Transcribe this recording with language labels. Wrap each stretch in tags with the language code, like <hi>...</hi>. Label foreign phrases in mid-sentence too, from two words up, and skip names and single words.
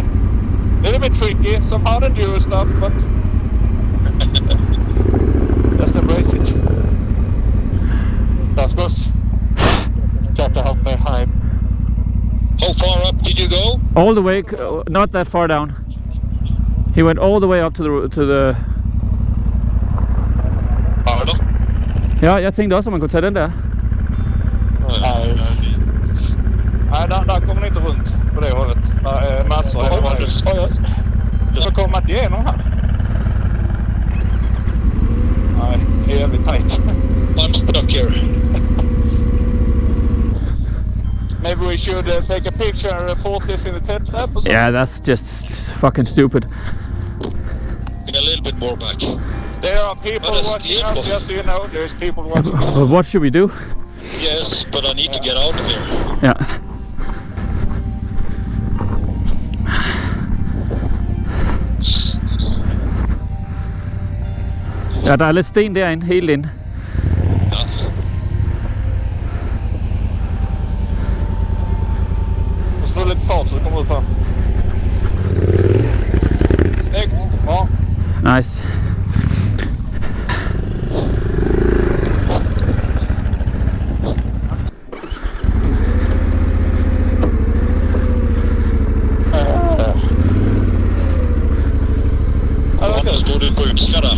<en>Little bit tricky, some hard enduro stuff, but just embrace it. That's good. Got to help me high. How far up did you go? All the way, not that far down. He went all the way up to the... Pardon?</en> <da>Ja, jeg tænkte også, at man kunne tage den der.</da> <sv>Nej, där kommer ni inte runt på det hållet. Det är massor. Så kommer man inte igenom här. Nej, det är jävligt tight.</sv> <en>I'm stuck here. Maybe we should take a picture and report this in the TET lab or something? Yeah, that's just fucking stupid. Get a little bit more back. There are people watching us, just so you know. There's people watching us. But what should we do? Yes, but I need to get out of here.</en> <da>Ja. Ja, der er lidt sten derinde, helt ind. Ja.</da> <sv>Och så lite fart så det kommer ut här. Snyggt, bra.</sv> <en>Nice.</en> <sv>Han står du på utska där.</sv>